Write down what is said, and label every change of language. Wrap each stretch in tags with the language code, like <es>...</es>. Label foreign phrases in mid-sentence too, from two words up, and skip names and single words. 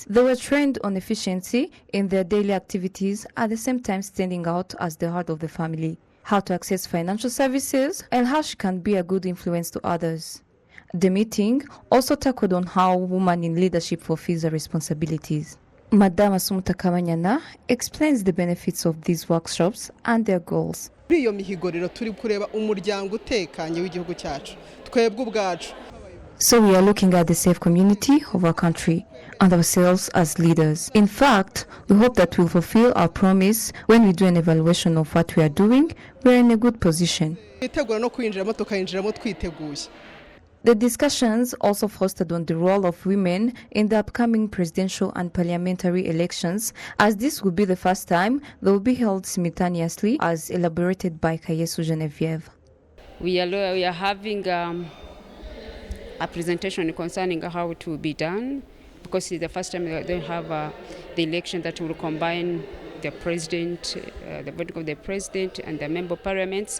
<en>They were trained on efficiency in their daily activities, at the same time standing out as the heart of the family, how to access financial services, and how she can be a good influence to others. The meeting also tackled on how women in leadership fulfill their responsibilities. Madame Asumuta Kabanyana explains the benefits of these workshops and their goals.</en> <rw>Iyo mihigo rero turi kureba umuryango utekanye w'igihugu cyacu twebwe ubwacu.</rw> <en>So we are looking at the safe community of our country and ourselves as leaders. In fact, we hope that we'll fulfill our promise. When we do an evaluation of what we are doing, we're in a good position.</en> <rw>Twitegura no kwinjiramo tukayinjiramo twiteguye.</rw> <en>The discussions also focused on the role of women in the upcoming presidential and parliamentary elections, as this will be the first time they will be held simultaneously, as elaborated by Kayesu Genevieve. We are having a presentation concerning how it will be done, because it's the first time they have the election that will combine the president, the voting of the president and the member of parliaments.</en>